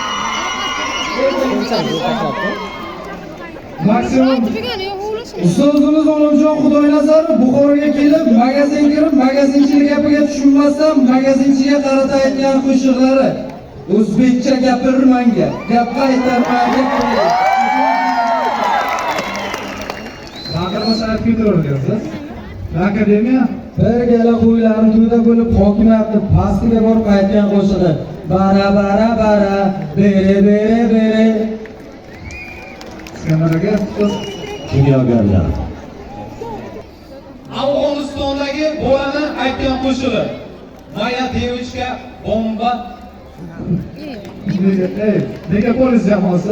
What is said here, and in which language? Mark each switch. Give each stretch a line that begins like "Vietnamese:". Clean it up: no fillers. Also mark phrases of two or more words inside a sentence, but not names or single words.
Uzbek: Maksimum ustozimiz Olimjon Xudoynazarov Buxoroga kelib, magazin kirib, magazinchilik gapiga tushunmasdan magazinchiga qarata aytgan qo'shiqlari. O'zbekcha gapirmanga, gap qaytarmanga. Baqirmasa aytib ketaverasiz. Akademiya Bir gala qo'ylarni to'da bo'lib hokimiyatni pastiga borib aytgan qo'shig'i. Bara bara bara, bere bere bere. Iskandaraga Kimyogarlar. Afg'onistondagi bolani aytgan qo'shig'i. Maya Devichga bomba. Nega polis jamoasi?